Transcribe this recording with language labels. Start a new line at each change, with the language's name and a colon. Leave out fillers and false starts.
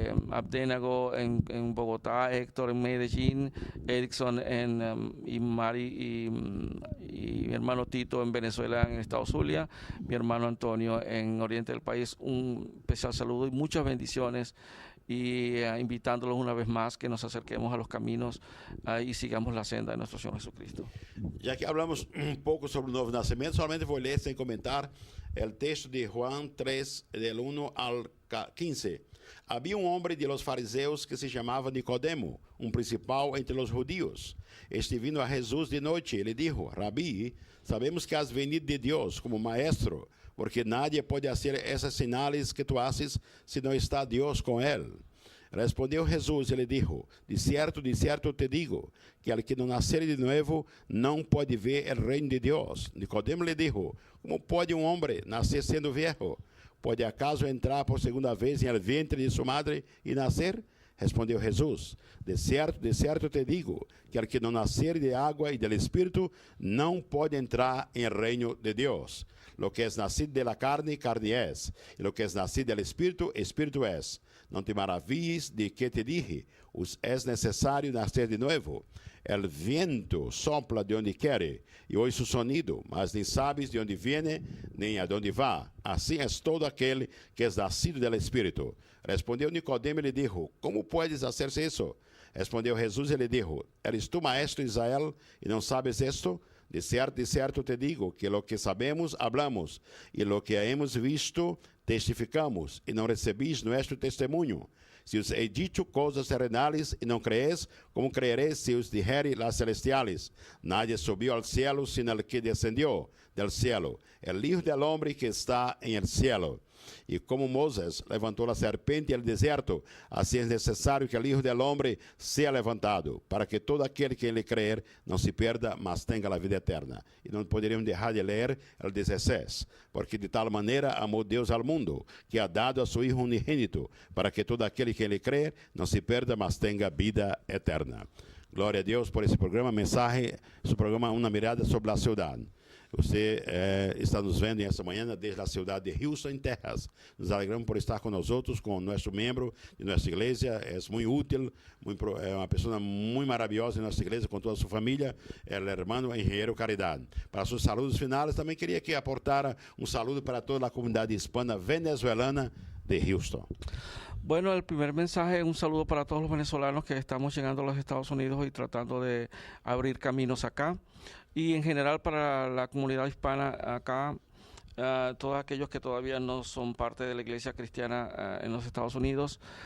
Spanish: Abdenago en Bogotá, Héctor en Medellín, Erickson y Mari y mi hermano Tito en Venezuela, en Estados Zulia, mi hermano Antonio en Oriente del país. Un especial saludo y muchas bendiciones y invitándolos una vez más que nos acerquemos a los caminos y sigamos la senda de nuestro Señor Jesucristo.
Portuguese: Já que hablamos pouco sobre o novo nascimento, solamente vou ler sem comentar o texto de Juan 3, del 1 al 15. Havia um homem de los fariseus que se chamava Nicodemo, principal entre os judíos. Este vindo a Jesus de noite, ele dijo: Rabi, sabemos que has venido de Deus como maestro, porque nadie pode fazer essas sinais que tu haces se não está Deus com ele. Respondeu Jesus e lhe dijo: de certo te digo, que el que não nascer de novo não pode ver o reino de Deus. Nicodemo lhe dijo: como pode um homem nascer sendo viejo? Pode acaso entrar por segunda vez em el vientre de sua madre e nascer? Respondeu Jesus: de certo te digo, que el que não nascer de água e del Espírito não pode entrar em el reino de Deus.
Spanish: Lo que es nacido de la carne, carne es, y lo que es nacido del Espírito, Espírito es.
Portuguese: Não te maravilhes de que te dije, es necesário nascer de novo.
Spanish: El viento sopla de onde quer, e oí su sonido, mas nem sabes de onde viene, nem a donde va.
Portuguese: Assim es todo aquele que es nacido del Espírito. Respondeu Nicodemo e lhe dijo: como puedes hacerse isso? Respondeu Jesus e lhe dijo:
Spanish: eres tu maestro Israel,
Portuguese: e não sabes esto?
Spanish: de cierto te digo, que lo que sabemos, hablamos, y lo que hemos visto, testificamos, y no recibís nuestro testemunho. Si os he dicho cosas terrenales y no creéis, ¿cómo creeréis si os dijere las celestiales? Nadie subió al cielo sino el que descendió del cielo, el Hijo del Hombre que está en el cielo. Y como Moisés levantó la serpiente en el desierto, así es necesario que el Hijo del Hombre sea levantado, para que todo aquel que le creer no se pierda, mas tenga la vida eterna. Y no poderíamos dejar de leer el 16, porque de tal manera amó Dios al mundo, que ha dado a su Hijo unigénito, para que todo aquel que le cree no se pierda, mas tenga vida eterna.
Portuguese: Glória a Deus por esse programa, mensaje, su programa Una Mirada sobre la Ciudad. Você está nos vendo esta manhã desde a cidade de Houston, em Texas. Nos alegramos por estar com nós outros, com nosso membro de nossa igreja. É muito útil, é uma pessoa muito maravilhosa em nossa igreja, com toda a sua família. É o irmão engenheiro Caridade. Para seus saludos finais, também queria que aportara saludo para toda a comunidade hispana venezuelana de Houston.
Spanish: Bueno, el primer mensaje es un saludo para todos los venezolanos que estamos llegando a los Estados Unidos y tratando de abrir caminos acá. Y en general para la comunidad hispana acá, todos aquellos que todavía no son parte de la iglesia cristiana en los Estados Unidos.